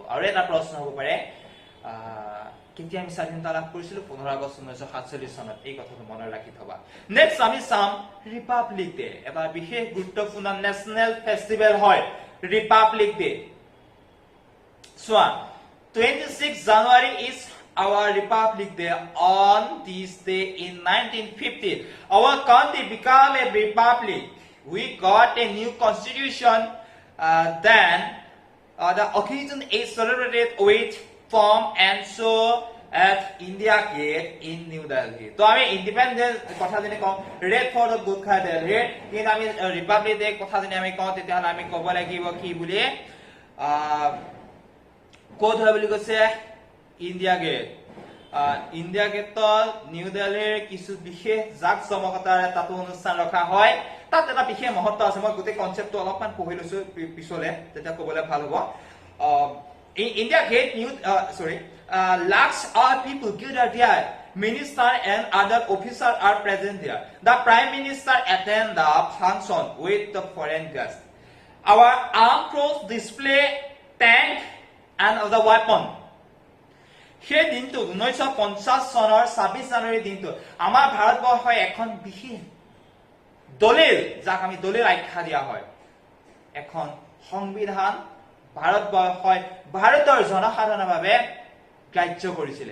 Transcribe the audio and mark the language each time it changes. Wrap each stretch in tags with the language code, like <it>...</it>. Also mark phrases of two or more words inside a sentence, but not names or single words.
<as>আৰু এটা প্ৰশ্ন হ'ব পাৰে, কেতিয়া আমি স্বাধীনতা লাভ কৰিছিলো? 15 আগষ্ট 1947 চনত। এই কথাটো মনত ৰাখি থবা। নেক্সট আমি চাম</as> <en>Republic Day,</en> <as>এটা বিশেষ গুৰুত্বপূৰ্ণ</as> <en>national festival</en> <as>হয়</as> <en>Republic Day. চোৱা, 26 January is our Republic Day. On this day in 1950, our country became a republic. We got a new constitution. Then the occasion is celebrated with pomp and show at India Gate in New Delhi.</en> <as>তো আমি ইন্ডিপেন্ডেন্স কথা যদি কওঁ, ৰেড ফৰ্টত গোট খাই দিল্লীত, কিন্তু আমি</as> <en>Republic Day</en> <as>কথা যদি আমি কওঁ, তেতিয়াহ'লে আমি ক'ব লাগিব কি বুলি, ক'ত হয় বুলি কৈছে? ইণ্ডিয়া গেট। ইণ্ডিয়া গেটত নিউ দিল্লীৰ কিছু বিশেষ জাক জমকতাৰে তাতো অনুষ্ঠান ৰখা হয়। তাত এটা বিশেষ মহত্ব আছে। মই গোটেই কনচেপ্টটো অলপমান পঢ়ি লৈছো পিছলে, তেতিয়া ক'বলৈ ভাল হ'ব।</as> <en>India Gate, lakhs of people gather there. Minister and other officers are present there. The Prime Minister attend the function with the foreign guests. Our armed forces display tank and other weapon.</en> <as>সেই দিনটো 1950 চনৰ 26 জানুৱাৰী দিনটো আমাৰ ভাৰতবৰ্ষই এখন বিশেষ দলিল, যাক আমি দলিল আখ্যা দিয়া হয়, এখন সংবিধান ভাৰতবৰ্ষই ভাৰতৰ জনসাধাৰণৰ বাবে গ্ৰাহ্য কৰিছিলে।</as>